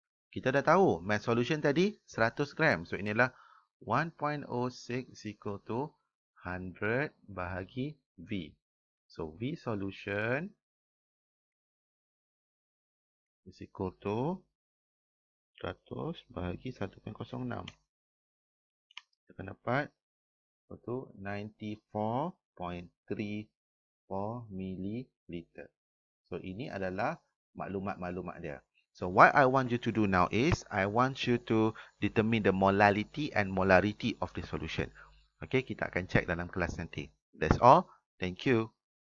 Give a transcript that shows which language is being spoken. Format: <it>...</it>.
<ms>Kita dah tahu mass solution tadi 100 gram.</ms> <en>So,</en> <ms>inilah 1.06 is equal to 100 bahagi V.</ms> <en>So, V solution is equal to 100 bahagi 1.06.</en> <ms>Kita akan dapat 94.34 milliliter. So, ini adalah maklumat-maklumat dia.</ms> <en>So, what I want you to do now is, I want you to determine the molality and molarity of the solution. Okay,</en> <ms>kita akan check dalam kelas nanti.</ms> <en>That's all. Thank you.</en>